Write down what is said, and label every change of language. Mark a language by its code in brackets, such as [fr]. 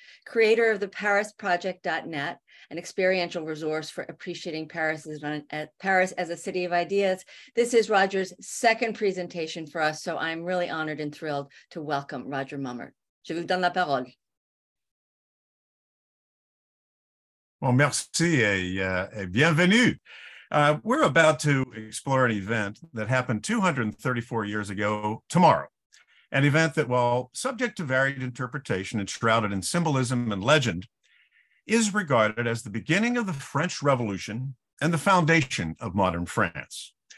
[en] Creator of the ParisProject.net, an experiential resource for appreciating Paris as a city of ideas. This is Roger's second presentation for us, so I'm really honored and thrilled to welcome Roger Mummert. [fr] Je vous donne la parole. [en] Well, [fr] merci et bienvenue. [en] We're about to explore an event that happened 234 years ago tomorrow. An event that, while subject to varied interpretation and shrouded in symbolism and legend, is regarded as the beginning of the French Revolution and the foundation of modern France.